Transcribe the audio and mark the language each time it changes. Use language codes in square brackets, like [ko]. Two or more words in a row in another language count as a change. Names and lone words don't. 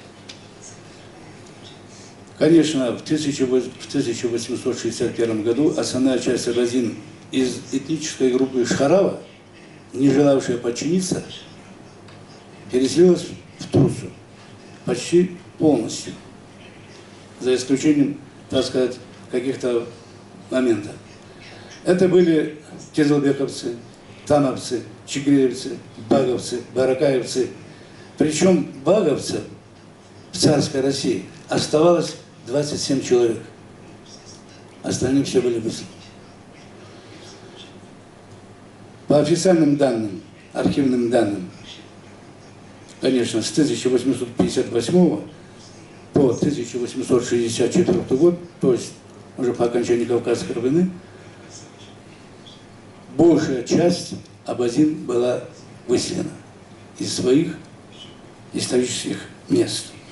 [ru] Конечно, в 1861 году основная часть абазин из этнической группы Шхарава, не желавшая подчиниться, переселилась в Турцию почти полностью, за исключением, так сказать, каких-то моментов. Это были кизылбековцы, тамовцы, чигреевцы, баговцы, баракаевцы. Причем баговцев в царской России оставалось 27 человек. Остальные все были высланы. По официальным данным, архивным данным, конечно, с 1858 по 1864 год, то есть уже по окончании Кавказской войны, большая часть абазин была выселена из своих исторических мест.